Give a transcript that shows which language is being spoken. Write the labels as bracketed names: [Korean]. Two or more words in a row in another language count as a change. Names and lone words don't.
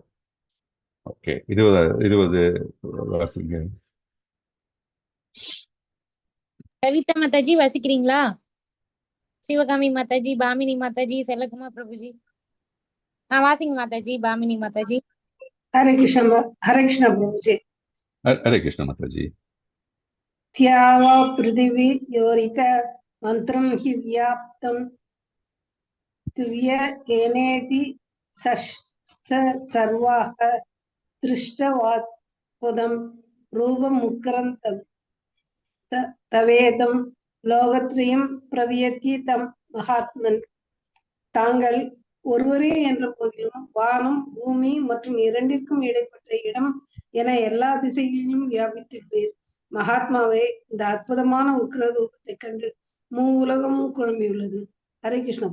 [Tamil] ஓகே, 20 வாசிங்க. கவிதா மாதாஜி வாசிக்கிறீங்களா? சிவகாமி மாதாஜி, பாமினி மாதாஜி, செல்லகுமார் பிரபுஜி. வாசிங்க மாதாஜி, பாமினி மாதாஜி. [Hindi] हरे कृष्ण प्रभु जी। [Tamil] ஹரே கிருஷ்ண மாதாஜி. [Sanskrit] त्यावा पृथिवी योरित मंत्रं हि व्याप्तं दिव्य केनेति सर्वाः दृष्टवात्पदं रूपमुग्रं तवेदं लोकत्रयं प्रवियति तम महात्मन्. [Tamil] தாங்கள் ஒருவரே என்ற போதிலும் வானம் பூமி மற்றும் இரண்டிற்கும் இடைப்பட்ட இடம் என எல்லா திசைகளிலும் வியாபித்திருப்பீர். மகாத்மாவே, இந்த அற்புதமான உக்ர ரூபத்தை கண்டு உலகமும் குழம்பியுள்ளது. ஹரே கிருஷ்ண.